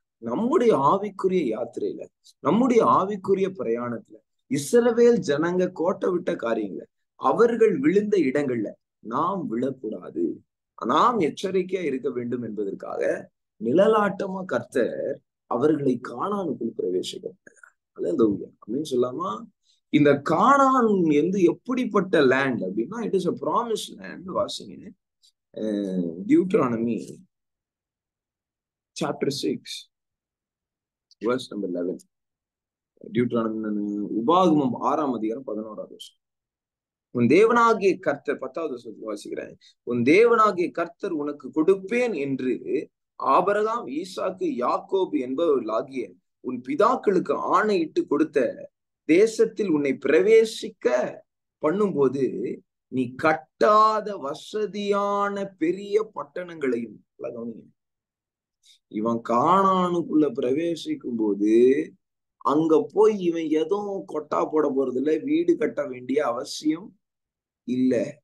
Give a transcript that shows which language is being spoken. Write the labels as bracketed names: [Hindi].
[Tamil] நம்முடைய ஆவிக்குரிய யாத்திரையில, நம்முடைய ஆவிக்குரிய பிரயாணத்துல இஸ்ரவேல் ஜனங்க கோட்டை விட்ட காரியங்களை, அவர்கள் விழுந்த இடங்கள்ல நாம் விழக்கூடாது, நாம் எச்சரிக்கையா இருக்க வேண்டும் என்பதற்காக நிழலாட்டமா கர்த்தர் அவர்களை கானானுக்குள் பிரவேசிக்கிறார். அப்படின்னு சொல்லாமா. இந்த கானான் எப்படிப்பட்ட லேண்ட் அப்படின்னா, [English] It is a promised land. [Tamil] வாசிங்க [English] Deuteronomy chapter 6 verse number 11. [Tamil] Deuteronomy உபாகமம் 6ஆம் அதிகாரம் 11வது வருஷம். உன் தேவனாகிய கர்த்தர் 10வது வருஷத்துல வாசிக்கிறேன். உன் தேவனாகிய கர்த்தர் உனக்கு கொடுப்பேன் என்று ஆபிரகாம், ஈசாக்கு, யாக்கோபு என்பவர்களாகிய உன் பிதாக்களுக்கு ஆணையிட்டு கொடுத்த தேசத்தில் உன்னை பிரவேசிக்க பண்ணும்போது நீ கட்டாத வசதியான பெரிய பட்டணங்களையும், இவன் கானானுக்குள்ள பிரவேசிக்கும் போது அங்க போய் இவன் எதுவும் கொட்டா போட போறது இல்ல, வீடு கட்ட வேண்டிய அவசியம் இல்ல.